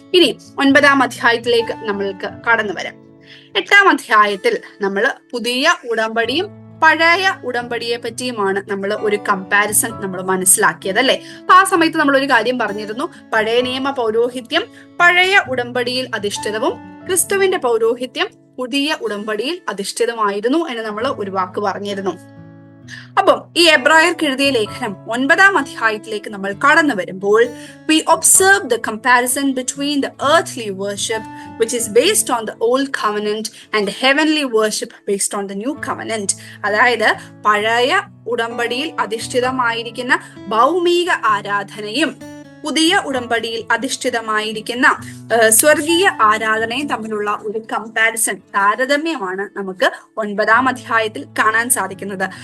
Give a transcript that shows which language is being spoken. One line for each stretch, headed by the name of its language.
Malayalam: ഇനി 9-ാം അധ്യായത്തിലേക്ക് നമ്മൾക്ക് കടന്നു വരാം. 8-ാം അധ്യായത്തിൽ നമ്മൾ പുതിയ ഉടമ്പടിയും പഴയ ഉടമ്പടിയെ പറ്റിയുമാണ് നമ്മൾ ഒരു കമ്പാരിസൺ നമ്മൾ മനസ്സിലാക്കിയത്, അല്ലെ? അപ്പൊ ആ സമയത്ത് നമ്മൾ ഒരു കാര്യം പറഞ്ഞിരുന്നു. പഴയ നിയമ പൗരോഹിത്യം പഴയ ഉടമ്പടിയിൽ അധിഷ്ഠിതവും ക്രിസ്തുവിന്റെ പൗരോഹിത്യം പുതിയ ഉടമ്പടിയിൽ അധിഷ്ഠിതമായിരുന്നു എന്ന് നമ്മൾ ഒരു വാക്ക് പറഞ്ഞിരുന്നു. അപ്പം ഈ എബ്രായർക്ക് എഴുതിയ ലേഖനം 9-ാം അധ്യായത്തിലേക്ക് നമ്മൾ കടന്നു വരുമ്പോൾ
English: we observe the comparison between the earthly worship which is based on the old covenant and heavenly worship based on the new covenant.
Malayalam: അതായത് പഴയ ഉടമ്പടിയിൽ അധിഷ്ഠിതമായിരിക്കുന്ന ഭൗമിക ആരാധനയും പുതിയ ഉടമ്പടിയിൽ അധിഷ്ഠിതമായിരിക്കുന്ന സ്വർഗീയ ആരാധനയും തമ്മിലുള്ള ഒരു കമ്പാരിസൺ, താരതമ്യമാണ് നമുക്ക് 9-ാം അധ്യായത്തിൽ കാണാൻ സാധിക്കുന്നത്.